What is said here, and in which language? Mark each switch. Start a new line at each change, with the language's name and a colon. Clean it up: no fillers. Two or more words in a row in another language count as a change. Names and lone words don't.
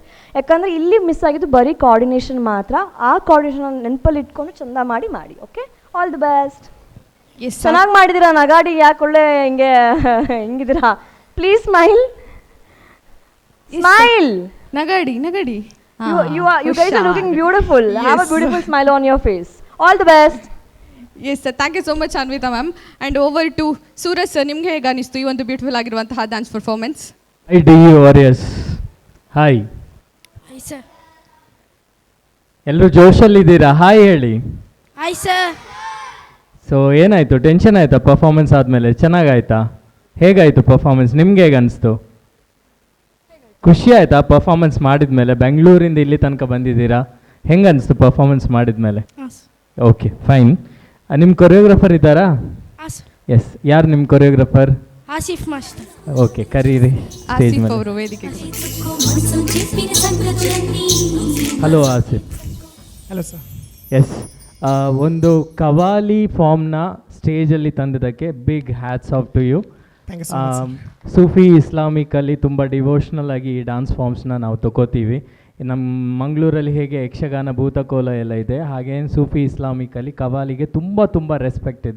Kannada: ಯಾಕಂದರೆ ಇಲ್ಲಿ ಮಿಸ್ ಆಗಿದ್ದು ಬರೀ ಕೋಆರ್ಡಿನೇಷನ್ ಮಾತ್ರ. ಆ ಕೋಆರ್ಡಿನೇಷನ್ ನೆನಪಲ್ಲಿ ಇಟ್ಕೊಂಡು ಚೆಂದ ಮಾಡಿ.
English: Okay, all the best.
Kannada: ಎಸ್, ಚೆನ್ನಾಗಿ ಮಾಡಿದ್ದೀರಾ. ನಗಾಡಿ ಯಾಕೆ ಒಳ್ಳೆ ಹಿಂಗಿದ್ದೀರಾ?
English: Please smile. Smile.
Kannada: ನಗಡಿ.
English: You guys are looking beautiful. Have a beautiful smile on your face. All the best. Yes sir, thank you so much Anvita ma'am. and over to Suraj sir,
Kannada: ನಿಮ್ಗೆ ಹೇಗೆ ಅನಿಸ್ತು ಈ ಒಂದು ಬ್ಯೂಟಿಫುಲ್ ಆಗಿರುವಂತಹ
English: dance performance? Hi the warriors, hi. Hi sir.
Kannada: ಎಲ್ಲರೂ ಜೋಶಲ್ಲಿದ್ದೀರಾ? ಹಾಯ್ ಹೇಳಿ.
English: Hi sir.
Kannada: ಸೊ ಏನಾಯಿತು, ಟೆನ್ಷನ್ ಆಯಿತಾ ಪರ್ಫಾರ್ಮೆನ್ಸ್ ಆದಮೇಲೆ? ಚೆನ್ನಾಗಾಯ್ತಾ? ಹೇಗಾಯಿತು ಪರ್ಫಾರ್ಮೆನ್ಸ್? ನಿಮ್ಗೆ ಹೇಗೆ ಅನಿಸ್ತು? ಖುಷಿ ಆಯಿತಾ ಪರ್ಫಾರ್ಮೆನ್ಸ್ ಮಾಡಿದ ಮೇಲೆ? ಬೆಂಗಳೂರಿಂದ ಇಲ್ಲಿ ತನಕ ಬಂದಿದ್ದೀರಾ, ಹೆಂಗೆ ಅನಿಸ್ತು ಪರ್ಫಾರ್ಮೆನ್ಸ್ ಮಾಡಿದ ಮೇಲೆ? ಹಾಂ ಸರ್.
English: Okay, fine.
Kannada: ನಿಮ್ಮ ಕೊರಿಯೋಗ್ರಾಫರ್ ಇದ್ದಾರಾ? ಹಾಂ ಸರ್. ಎಸ್, ಯಾರು ನಿಮ್ಮ ಕೊರಿಯೋಗ್ರಾಫರ್? ಆಸಿಫ್ ಮಾಸ್ಟರ್. ಓಕೆ, ಕರೀರಿ ಸ್ಟೇಜ್ ಆಸಿಫ್ ಮೇಲೆ. ಅವರು ವೇದಿಕೆಗೆ.
Telugu: మనసు చెప్పిన సంగతులన్నీ
English: Hello Asif. Hello sir.
Kannada: ಎಸ್, ಒಂದು ಕವಾಲಿ ಫಾರ್ಮ್ನ ಸ್ಟೇಜಲ್ಲಿ ತಂದಿದ್ದಕ್ಕೆ
English: big hats off to you.
Kannada: ಸೂಫಿ ಇಸ್ಲಾಮಿಕಲ್ಲಿ ತುಂಬ ಡಿವೋಷ್ನಲ್ ಆಗಿ ಈ
English: dance formsನ
Kannada: ನಾವು ತಗೋತೀವಿ. ನಮ್ಮ ಮಂಗಳೂರಲ್ಲಿ ಹೇಗೆ ಯಕ್ಷಗಾನ, ಭೂತಕೋಲ ಎಲ್ಲ ಇದೆ, ಹಾಗೇನು ಸೂಫಿ ಇಸ್ಲಾಮಿಕಲ್ಲಿ ಕವಾಲಿಗೆ ತುಂಬ ರೆಸ್ಪೆಕ್ಟ್ ಇದೆ.